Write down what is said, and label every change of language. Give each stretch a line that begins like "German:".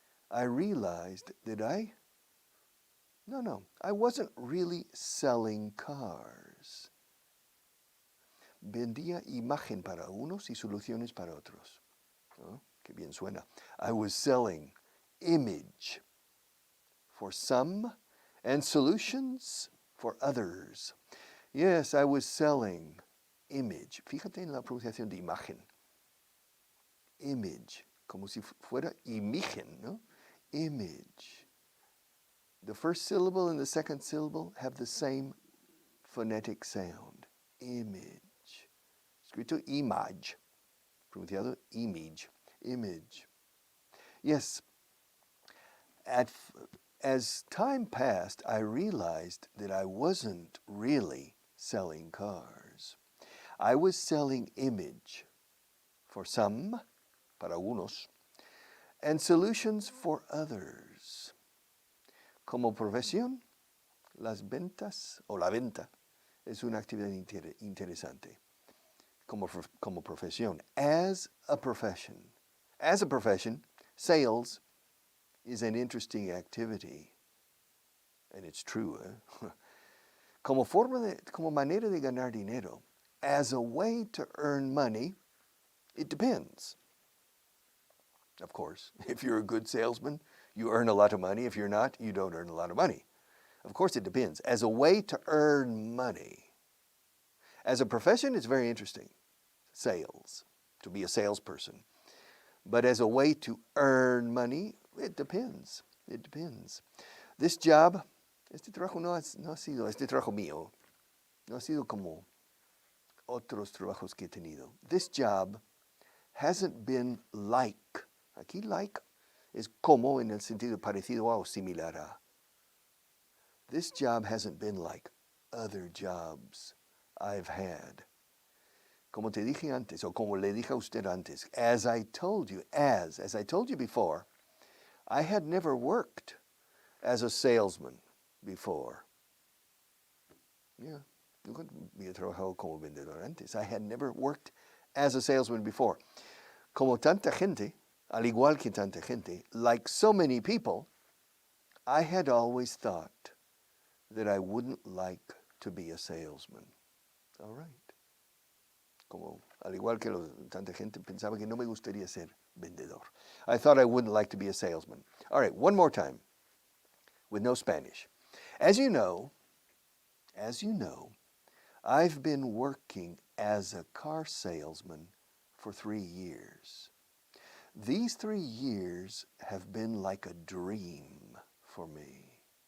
English: I realized that I wasn't really selling cars.
Spanish: Vendía imagen para unos y soluciones para otros. ¿No? Qué bien suena.
English: I was selling image for some and solutions for others. Yes, I was selling image.
Spanish: Fíjate en la pronunciación de imagen. Image, como si fuera imagen, ¿no?
English: Image. The first syllable and the second syllable have the same phonetic sound. Image. Escrito image. Pronunciado image. Image. Yes. As time passed, I realized that I wasn't really selling cars. I was selling image for some,
Spanish: para unos,
English: and solutions for others.
Spanish: Como profesión, las ventas o la venta es una actividad interesante. Como profesión,
English: as a profession, sales is an interesting activity, and it's true.
Spanish: Como manera de ganar dinero,
English: as a way to earn money, it depends. Of course, if you're a good salesman, you earn a lot of money. If you're not, you don't earn a lot of money. Of course, it depends. As a way to earn money. As a profession, it's very interesting. Sales, to be a salesperson. But as a way to earn money, it depends. It depends. This job,
Spanish: este trabajo no ha sido, este trabajo mío, no ha sido como otros trabajos que he tenido.
English: This job hasn't been like.
Spanish: Aquí like es como en el sentido parecido a o similar a.
English: This job hasn't been like other jobs I've had.
Spanish: Como te dije antes, o como le dije a usted antes,
English: as I told you before, I had never worked as a salesman before. Yeah,
Spanish: nunca había trabajado como vendedor antes.
English: I had never worked as a salesman before.
Spanish: Como tanta gente, al igual que tanta gente,
English: like so many people, I had always thought that I wouldn't like to be a salesman. All right.
Spanish: Como al igual que tanta gente pensaba que no me gustaría ser vendedor.
English: I thought I wouldn't like to be a salesman. All right, one more time with no Spanish. As you know, I've been working as a car salesman for 3 years. These 3 years have been like a dream for me.